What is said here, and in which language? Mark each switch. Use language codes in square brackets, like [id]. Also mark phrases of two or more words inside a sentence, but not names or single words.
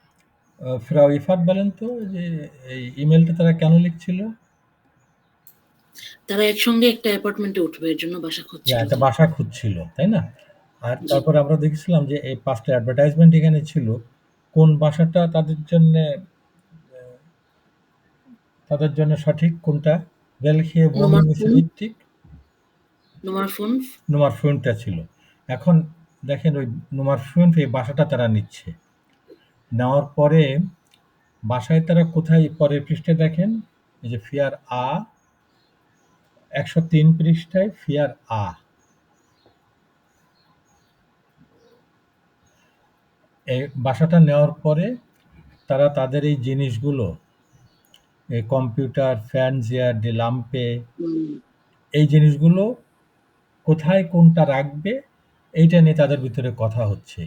[bn] ফ্রাউ ইফাত বলেন তো যে এই ইমেলটা তারা কেন লিখছিল? তারা একসঙ্গে একটা অ্যাপার্টমেন্টে উঠবে, এর জন্য বাসা খুঁজছিল। একটা বাসা খুঁজছিল, তাই না? আর তারপরে আমরা দেখেছিলাম যে এই 5টা অ্যাডভার্টাইজমেন্ট এখানে ছিল। কোন বাসাটা তাদের জন্য সঠিক কোনটা? [de] Welche Wohnung ist richtig? [bn] Nummer 5টা ছিল। এখন দেখেন ওই Nummer 5 এই বাসাটা তারা নিচ্ছে। নেওয়ার পরে বাসায় তারা কোথায় পরের পৃষ্ঠায় দেখেন, এই যে ফিয়ার 103 পৃষ্ঠায় ফিয়ার এই বাসাটা নেওয়ার পরে তারা তাদের এই জিনিসগুলো, এই কম্পিউটার, ফ্যানজিয়ার, [de] die Lampe, [bn] এই জিনিসগুলো কোথায় কোনটা রাখবে এইটা নিয়ে তাদের ভিতরে কথা হচ্ছে।